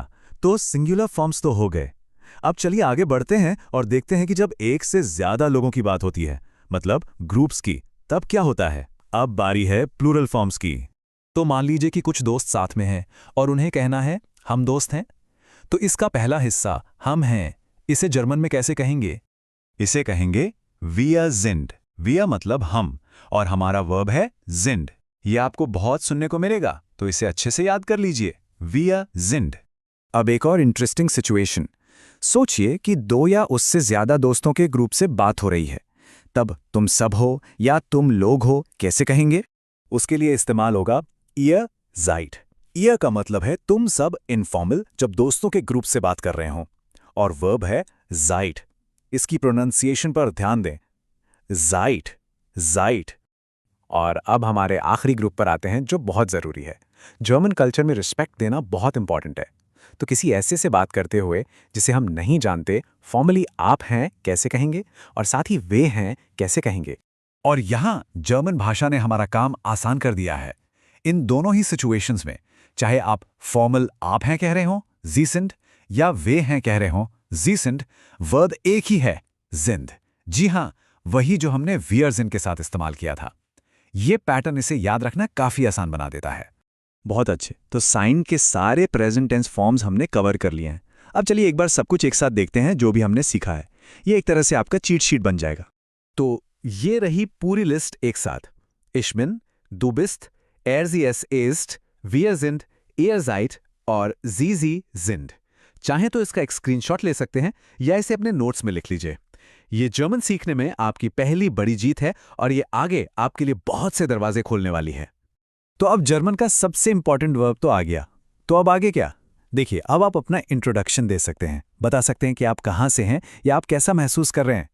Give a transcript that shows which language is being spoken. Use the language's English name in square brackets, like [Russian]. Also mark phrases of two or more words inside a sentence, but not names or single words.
[Hindi] तो [English] singular forms [Hindi] तो हो गए। अब चलिए आगे बढ़ते हैं और देखते हैं कि जब एक से ज्यादा लोगों की बात होती है, मतलब ग्रुप्स की, तब क्या होता है? अब बारी है [English] plural forms [Hindi] की। तो मान लीजिए कि कुछ दोस्त साथ में हैं और उन्हें कहना है हम दोस्त हैं। तो इसका पहला हिस्सा हम हैं, इसे जर्मन में कैसे कहेंगे? इसे कहेंगे [German] wir sind। [Hindi] wir मतलब हम, और हमारा वर्ब है sind। ये आपको बहुत सुनने को मिलेगा, तो इसे अच्छे से याद कर लीजिए, [German] wir sind। [Hindi] अब एक और [English] interesting situation. [Hindi] सोचिए कि 2 या उससे ज्यादा दोस्तों के ग्रुप से बात हो रही है। तब तुम सब हो या तुम लोग हो कैसे कहेंगे? उसके लिए इस्तेमाल होगा [German] ihr seid। [Hindi] ihr का मतलब है तुम सब, इनफॉर्मल, जब दोस्तों के ग्रुप से बात कर रहे हो, और वर्ब है seid। इसकी प्रोनाउंसिएशन पर ध्यान दें, [German] seid, seid। [Hindi] और अब हमारे आखिरी ग्रुप पर आते हैं जो बहुत जरूरी है। जर्मन कल्चर में रिस्पेक्ट देना बहुत इंपॉर्टेंट है। तो किसी ऐसे से बात करते हुए जिसे हम नहीं जानते, फॉर्मली आप हैं कैसे कहेंगे, और साथ ही वे हैं कैसे कहेंगे? और यहां जर्मन भाषा ने हमारा काम आसान कर दिया है। इन दोनों ही सिचुएशंस में, चाहे आप फॉर्मल आप हैं कह रहे हो [German] Sie sind, [Hindi] या वे हैं कह रहे हो [German] Sie sind, [Hindi] वर्ड एक ही है, sind। जी हां, वही जो हमने [German] wir sind [Hindi] के साथ इस्तेमाल किया था। ये पैटर्न इसे याद रखना काफी आसान बना देता है। बहुत अच्छे। तो साइन के सारे [English] present tense forms [Hindi] हमने कवर कर लिए हैं। अब चलिए एक बार सब कुछ एक साथ देखते हैं जो भी हमने सीखा है। ये एक तरह से आपका [English] cheat sheet [Hindi] बन जाएगा। तो ये रही पूरी लिस्ट एक साथ। [German] Ich bin, du bist, sie es ist, wir sind, ihr seid और sie sind। [Hindi] चाहे तो इसका एक स्क्रीनशॉट ले सकते हैं या इसे अपने नोट्स में लिख लीजिए। ये जर्मन सीखने में आपकी पहली बड़ी जीत है और ये आगे आपके लिए बहुत से दरवाजे खोलने वाली है। तो अब जर्मन का सबसे [English] important verb [Hindi] तो आ गया, तो अब आगे क्या? देखिए, अब आप अपना इंट्रोडक्शन दे सकते हैं, बता सकते हैं कि आप कहाँ से हैं या आप कैसा महसूस कर रहे हैं।